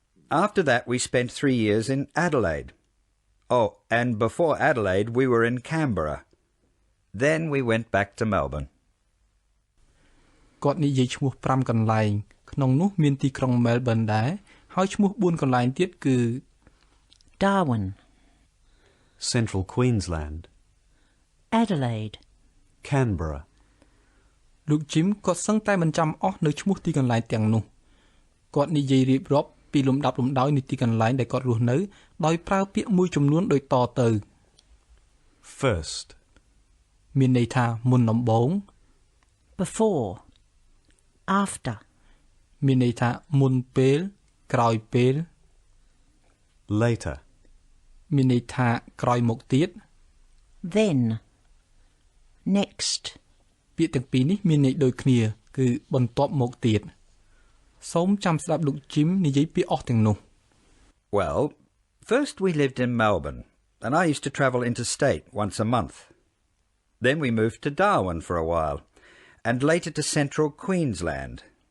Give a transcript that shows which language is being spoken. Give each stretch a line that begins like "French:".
English: After that we spent 3 years in Adelaide. Oh, and before Adelaide we were in Canberra. Then we went back to Melbourne.
Khmer: គាត់និយាយឈ្មោះ5កន្លែងក្នុងនោះមានទីក្រុង Melbourne ដែរហើយឈ្មោះ4កន្លែងទៀតគឺ
English: Darwin, Central Queensland, Adelaide, Canberra.
Khmer: លោក Jim គាត់សឹងតែមិនចាំអស់នៅឈ្មោះទីកន្លែងទាំងនោះគាត់និយាយរៀបរាប់ពីលំដាប់លំដោយនៃទីកន្លែងដែលគាត់រស់នៅដោយប្រើពាក្យមួយចំនួនដូចតទៅ
English: First,
Khmer: មានន័យថាមុនដំបូង
English: before, after,
Khmer: មានន័យថាមុនពេលក្រោយពេល
English: later,
Khmer: មានន័យថាក្រោយមកទៀត
English: then, next.
Khmer: ពាក្យទាំងពីរនេះមានន័យដូចគ្នាគឺបន្ទាប់មកទៀតសូមចាំស្ដាប់លោក Jim និយាយពីអស់ទាំងនោះ
English: Well, first we lived in Melbourne, and I used to travel interstate once a month. Then we moved to Darwin for a while, and later to central Queensland.